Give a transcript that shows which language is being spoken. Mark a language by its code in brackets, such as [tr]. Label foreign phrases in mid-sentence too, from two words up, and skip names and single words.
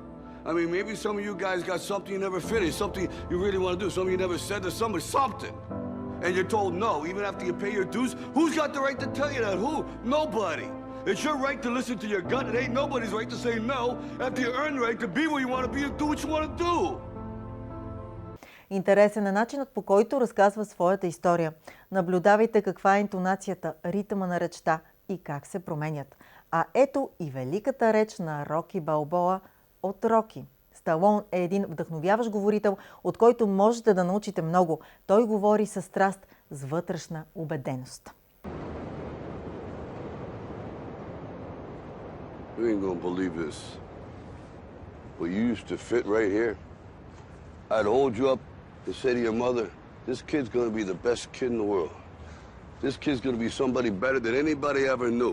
[en] I mean, maybe some of you guys got something you never finished, something you really wanna do, something you never said to somebody, something. And you're told no, even after you pay your dues. Who's got the right to tell you that? Who? Nobody. It's your right to listen to your gut. It ain't nobody's right to say no after you earn the right to be where you want to be and do what you want to do. [bg] Интересен е начинът, по който разказва своята история. Наблюдавайте каква е интонацията, ритъма на речта и как се променят. А ето и великата реч на Роки Балбоа от Роки. Сталон е един вдъхновяващ говорител, от който можете да научите много. Той говори със страст, с вътрешна убеденост. [en] You ain't gonna believe this, but you used to fit right here. I'd hold you up and say to your mother, this kid's gonna be the best kid in the world. This kid's gonna be somebody better than anybody ever knew.